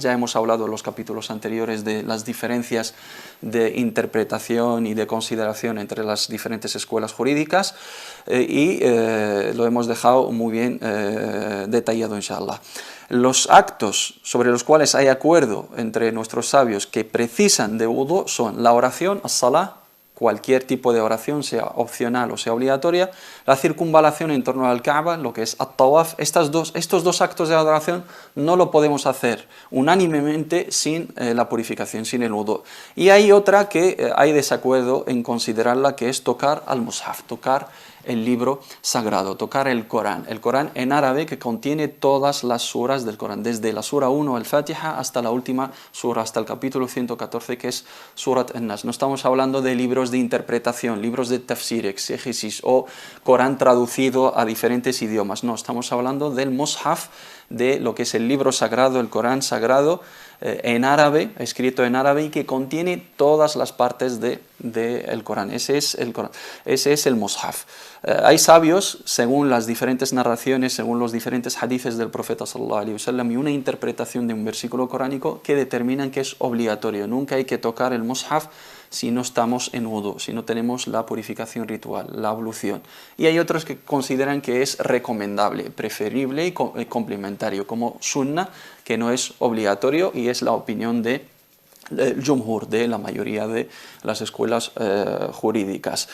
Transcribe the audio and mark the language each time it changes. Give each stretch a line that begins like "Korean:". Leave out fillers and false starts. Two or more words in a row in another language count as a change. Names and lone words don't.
Spanish: Ya hemos hablado en los capítulos anteriores de las diferencias de interpretación y de consideración entre las diferentes escuelas jurídicas, y lo hemos dejado muy bien detallado, inshallah. Los actos sobre los cuales hay acuerdo entre nuestros sabios que precisan de wudú son la oración, as-salah, cualquier tipo de oración, sea opcional o sea obligatoria, la circunvalación en torno al Kaaba, lo que es at-tawaf, estos dos actos de adoración no lo podemos hacer unánimemente sin la purificación, sin el wudu. Y hay otra que hay desacuerdo en considerarla, que es tocar al mushaf, tocar el libro sagrado, tocar el Corán en árabe, que contiene todas las suras del Corán, desde la sura 1 al-Fatiha hasta la última sura, hasta el capítulo 114, que es Surat an-Nas. No estamos hablando de libros de interpretación, libros de tafsir, exégesis o Corán traducido a diferentes idiomas, no, estamos hablando del mushaf, de lo que es el libro sagrado, el Corán sagrado, en árabe, escrito en árabe, y que contiene todas las partes del Corán. Ese es el Corán, ese es el mushaf. Hay sabios, según las diferentes narraciones, según los diferentes hadices del profeta
Arabic: صلى الله عليه وسلم
Spanish: y una interpretación de un versículo coránico, que determinan que es obligatorio. Nunca hay que tocar el mushaf si no estamos en wudu, si no tenemos la purificación ritual, la ablución. Y hay otros que consideran que es recomendable, preferible y complementario, como sunnah, que no es obligatorio, y es la opinión del jumhur, de la mayoría de las escuelas jurídicas.